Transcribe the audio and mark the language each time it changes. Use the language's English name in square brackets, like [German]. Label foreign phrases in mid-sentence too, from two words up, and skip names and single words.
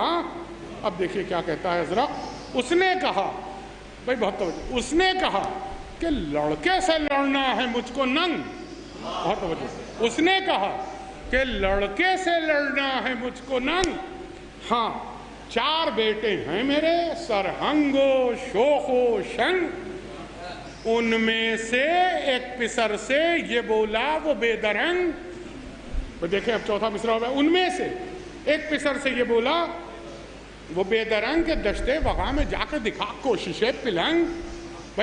[Urdu] اب دیکھیے کیا کہتا ہے ازرق. اس نے کہا بھائی بہت توجہ. اس نے کہا کہ لڑکے سے لڑنا ہے مجھ کو ننگ. بہت توجہ. اس نے کہا کہ لڑکے سے لڑنا ہے مجھ کو ننگ. ہاں 4 بیٹے ہیں میرے سرہنگ و شوخ و شنگ. ان میں سے ایک پسر سے یہ بولا وہ بے درنگ. دیکھیں اب چوتھا مصرع ہو گیا. ان میں سے ایک پسر سے یہ بولا وہ بے درنگ کے دشتے وغا میں جا کے دکھا کوشش پلنگ.